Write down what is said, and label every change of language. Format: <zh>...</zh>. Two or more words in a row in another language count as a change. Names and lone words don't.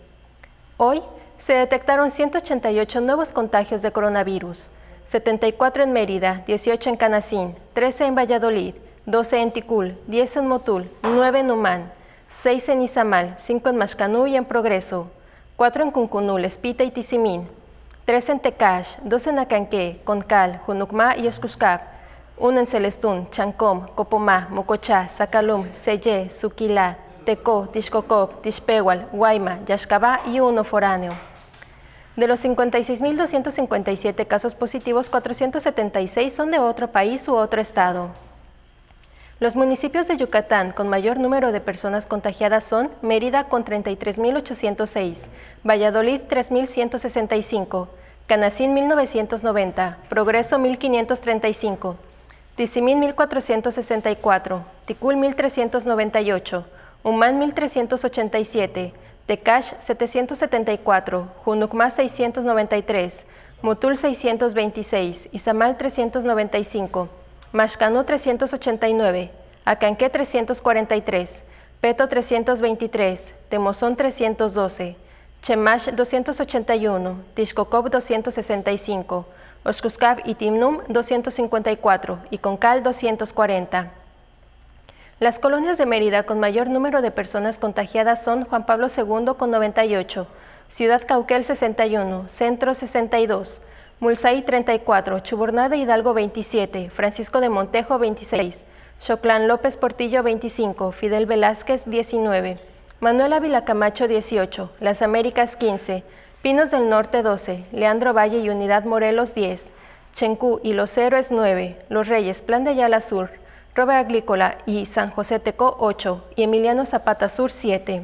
<es>Hoy se detectaron 188 nuevos contagios de coronavirus. 74 en Mérida, 18 en Canacín, 13 en Valladolid, 12 en Ticul, 10 en Motul, 9 en Humán, 6 en Izamal, 5 en Maxcanú y en Progreso, 4 en Cuncunul, Espita y Tizimín, 3 en Tecash, 2 en Acanqué, Concal, Junucmá y Oscuscap, 1 en Celestún, Chancom, Copomá, Mocochá, Zacalum, Sellé, Suquilá, Tecó, Tixcocop, Tixpehual, Guayma, Yaxcabá y 1 foráneo. De los 56.257 casos positivos, 476 son de otro país u otro estado. Los municipios de Yucatán con mayor número de personas contagiadas son Mérida con 33.806, Valladolid 3.165, Canacín 1.990, Progreso 1.535, Tizimín 1.464, Ticul 1.398, Humán 1.387, Tecash 774, Junucmá 693, Motul 626, Izamal 395, Maxcanú 389, Acanqué 343, Peto 323, Temozón 312, Chemash 281, Tixcocop 265, Oxcuscap y Timnum 254 y Concal 240. Las colonias de Mérida con mayor número de personas contagiadas son Juan Pablo II con 98, Ciudad Cauquel 61, Centro 62, Mulsaí 34, Chuburná de Hidalgo 27, Francisco de Montejo 26, Xoclán López Portillo 25, Fidel Velázquez 19, Manuel Ávila Camacho 18, Las Américas 15, Pinos del Norte 12, Leandro Valle y Unidad Morelos 10, Chencú y Los Héroes 9, Los Reyes, Plan de Ayala Sur, Robert Agrícola y San José Tecó 8 y Emiliano Zapata Sur 7.</es>